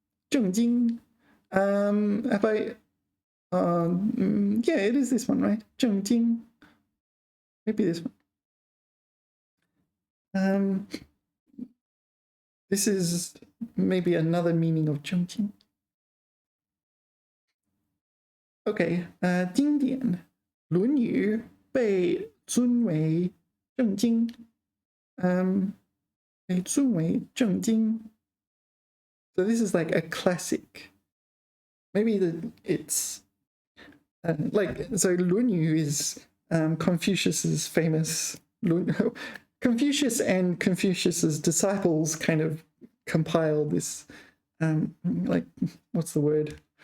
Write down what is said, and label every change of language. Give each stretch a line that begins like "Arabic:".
English: 正经.Have I? Yeah, it is this one, right? 正经.Maybe this one. This is maybe another meaning of 正经.
Chinese: Okay, 经典《论语》被尊为正经，被尊为正经.
English: So this is like a classic. Maybe it's like, so 论语 is Confucius's famous. Confucius and Confucius's disciples kind of compiled this, like, what's the word?